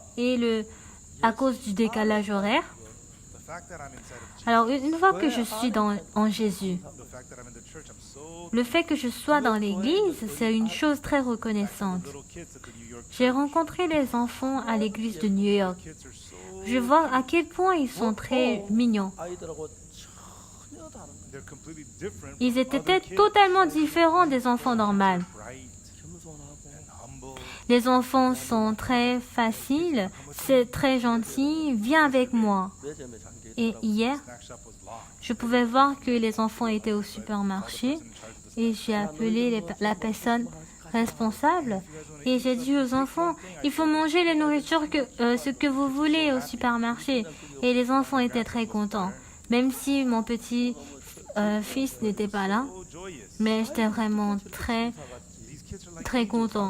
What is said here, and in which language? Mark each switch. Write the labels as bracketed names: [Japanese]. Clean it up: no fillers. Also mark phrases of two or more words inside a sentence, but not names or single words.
[French] Et à cause du décalage horaire, Alors, une fois que je suis en Jésus, le fait que je sois dans l'église, c'est une chose très reconnaissante. J'ai rencontré les enfants à l'église de New York. Je vois à quel point ils sont très mignons. [Korean] 아이들하고 전혀 다른 [French] Ils étaient totalement différents des enfants normaux. [Korean] 겸손하고 [French] Les enfants sont très faciles, c'est très gentil, viens avec moi. [Korean] 매점에 잠겨 [French] Et hier, je pouvais voir que les enfants étaient au supermarché et j'ai appelé la personne responsable et j'ai dit aux enfants, il faut manger les nourritures ce que vous voulez au supermarché. Et les enfants étaient très contents, même si mon petit fils n'était pas là, mais j'étais vraiment très content.